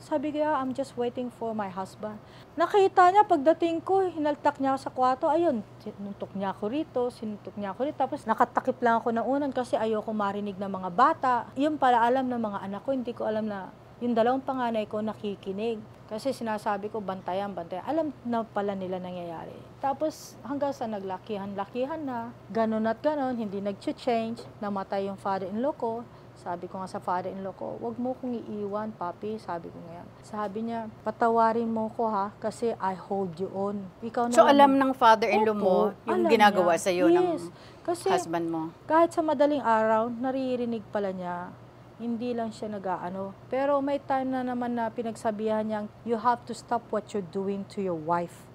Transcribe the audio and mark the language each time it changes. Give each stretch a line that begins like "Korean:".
Filipino: Sabi ko,
English: I'm just waiting for my husband.
Filipino: Nakita niya, pagdating ko, hinaltak niya ako sa kwarto, ayun, sinuntok niya ako rito, tapos nakatakip lang ako ng unan kasi ayoko marinig ng mga bata. Yung pala alam ng mga anak ko, hindi ko alam na yung dalawang panganay ko nakikinig. Kasi sinasabi ko, bantayan. Alam na pala nila nangyayari. Tapos hanggang sa naglakihan na, ganon at ganon, hindi nag-change, namatay yung father-in-law ko. Sabi ko nga sa father-in-law ko, wag mo kong iiwan, papi. Sabi ko ngayon. Sabi niya, patawarin mo ko ha, kasi
English: I hold you on.
Filipino: Ikaw na So alam ng father-in-law mo yung ginagawa sa iyo ng kasi husband mo? Kahit sa madaling araw, naririnig pala niya. Hindi lang siya nag-aano. Pero may time na naman na pinagsabihan niya,
English: you have to stop what you're doing to your wife.